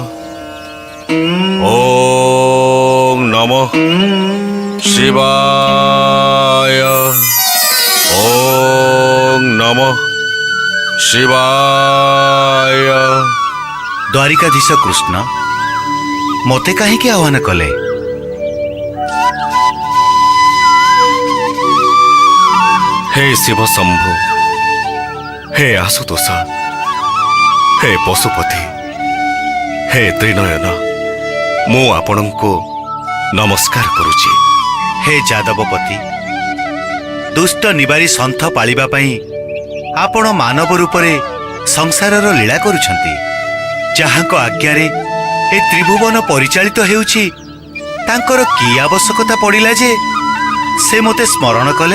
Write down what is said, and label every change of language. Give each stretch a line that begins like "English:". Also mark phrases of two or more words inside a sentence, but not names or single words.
Sanskrit: ओम नमः शिवाय। ओम नमः शिवाय।
Odia: ଦ୍ୱାରିକାଧୀଶ କୃଷ୍ଣ ମତେ କାହିଁ ଆହ୍ୱାନ କଲେ? ହେ ଶିବ ଶମ୍ଭୁ, ହେ ଆଶୁତୋଷ, ହେ ପଶୁପତି, ହେ ତ୍ରିନୟନ, ମୁଁ ଆପଣଙ୍କୁ ନମସ୍କାର କରୁଛି। ହେ ଯାଦବପତି ଦୁଷ୍ଟ ନିବାରି ସନ୍ଥ ପାଳିବା ପାଇଁ ଆପଣ ମାନବ ରୂପରେ ସଂସାରର ଲୀଳା କରୁଛନ୍ତି। ଯାହାଙ୍କ ଆଜ୍ଞାରେ ଏ ତ୍ରିଭୁବନ ପରିଚାଳିତ ହେଉଛି ତାଙ୍କର କି ଆବଶ୍ୟକତା ପଡ଼ିଲା ଯେ ସେ ମତେ ସ୍ମରଣ କଲେ?